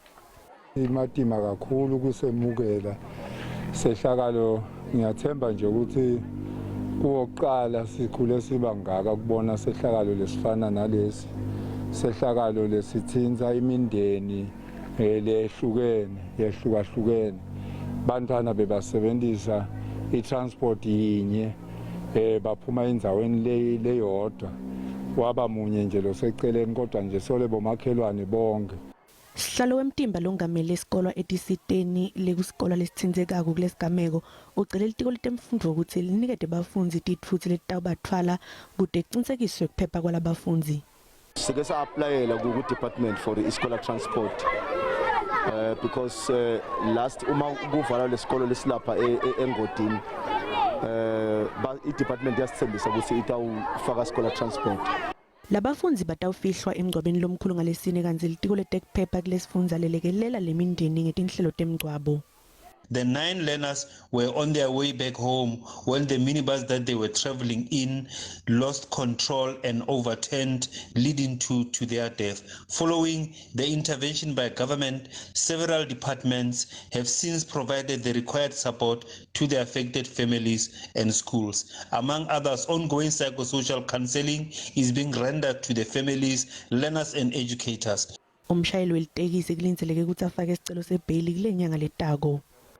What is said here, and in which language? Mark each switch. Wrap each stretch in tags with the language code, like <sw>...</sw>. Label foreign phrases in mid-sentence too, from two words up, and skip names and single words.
<ss>Imatima kakhulu kusemukela sehlakalo ngiyathemba nje ukuthi kuwoqala sikhule siba ngaka kubona sehlakalo lesifana nalesi sehlakalo lesithinza imindeni yehlukahlukene bantwana bebasebenzisa itransport yinye baphuma endzaweni leyodwa waba munye nje loseceleni kodwa nje sole bomakhelwane bonke. Sihlalo wemtimba longamele isikolo etisiteni lekusikolo lesithinzekako kulesigameko ucele litiko letemfundvo ukuthi linikete bafundzi titfutsi letitawubathwala kude kucinisekiswe kuphepha kwalabafundzi. Sike sa-applyela ku-department for i-</ss> <en>scholar transport because last</en> <ss>uma kuvalwa lesikolo lesilapha engotini i-department yasithembisa ukuthi itawufaka</ss> <en>scholar transport.</en> <ss>Labafundzi batawufihlwa emgcwabeni lomkhulu ngalesine kanti litiko letekuphepha kulesifundza lelekelela lemindeni ngetinhlelo temgcwabo.</ss> <en>The 9 learners were on their way back home when the minibus that they were traveling in lost control and overturned, leading to their death. Following the intervention by government, several departments have since provided the required support to the affected families and schools. Among others, ongoing psychosocial counseling is being rendered to the families, learners and educators.</en> <ss>Umshayeli welitekisi kulindzeleke ukuthi afake isicelo sebheyili kule nyanga letako.</ss>